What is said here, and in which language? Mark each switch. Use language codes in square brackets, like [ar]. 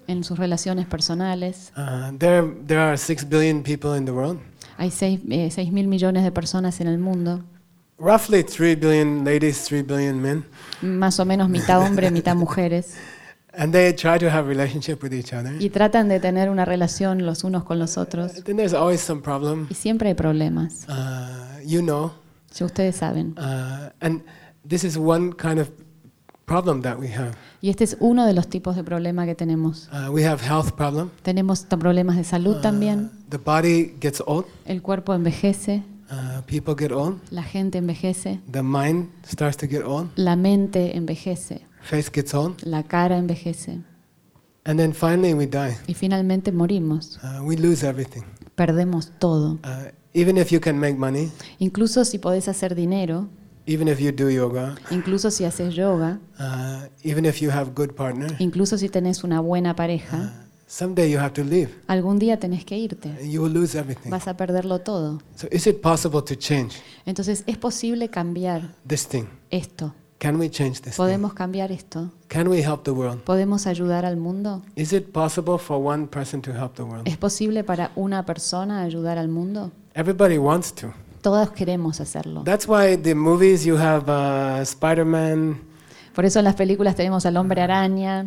[es] En sus relaciones personales. [en] There are 6 billion people in the world. [es] Hay 6,000 millones de personas en el mundo. [en] Roughly 3 billion ladies, 3 billion men. [es] Más o menos mitad hombre, mitad mujeres. [en] And they try to have relationship with each other. [es] Y tratan de tener una relación los unos con los otros. [en] Then there's always some problem. [es] Y siempre hay problemas. [en] You know. [es] Si ustedes saben. [en] And this is one kind of problem that we have. [es] Y este es uno de los tipos de problema que tenemos. [en] We have health problem. [es] Tenemos problemas de salud también. [en] The body gets old. [es] El cuerpo envejece. [en] People get old. [es] La gente envejece. [en] The mind starts to get old. [es] La mente envejece. [en] Face gets old. [es] La cara envejece. [en] And then finally we die. [es] Y finalmente morimos. [en] We lose everything. [es] Perdemos todo. [en] Even if you can make money. [es] Incluso si podés hacer dinero. [en] Even if you do yoga, [es] incluso si haces yoga, [en] even if you have good partner, [es] incluso si tenés una buena pareja, [en] someday you have to leave. [es] Algún día tenés que irte. [en] You will lose everything. [es] Vas a perderlo todo. [en] So is it possible to change? [es] Entonces, ¿es posible cambiar [en] this thing? [es] Esto. [en] Can we change this? [es] ¿Podemos cambiar esto? [en] Can we help the world? [es] ¿Podemos ayudar al mundo? [en] Is it possible for one person to help the world? [es] ¿Es posible para una persona ayudar al mundo? [en] Everybody wants to. [es] Todos queremos hacerlo. [en] That's why the movies you have Spider-Man. [es] Por eso en las películas tenemos al Hombre Araña.